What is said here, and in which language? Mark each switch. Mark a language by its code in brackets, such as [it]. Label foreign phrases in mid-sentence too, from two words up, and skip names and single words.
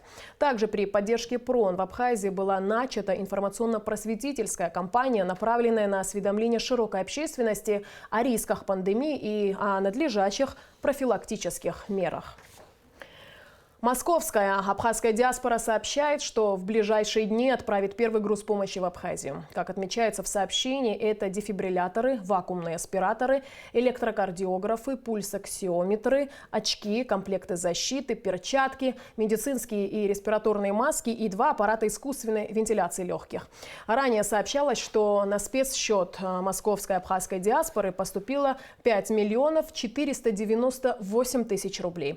[ru] Также при поддержке ПРОН в Абхазии была начата информационно-просветительская кампания, направленная на осведомление широкой общественности о рисках пандемии и о надлежащих профилактических мерах. Московская абхазская диаспора сообщает, что в ближайшие дни отправит первый груз помощи в Абхазию. Как отмечается в сообщении, это дефибрилляторы, вакуумные аспираторы, электрокардиографы, пульсоксиометры, очки, комплекты защиты, перчатки, медицинские и респираторные маски и 2 аппарата искусственной вентиляции легких. Ранее сообщалось, что на спецсчет московской абхазской диаспоры поступило 5 миллионов 498 тысяч рублей.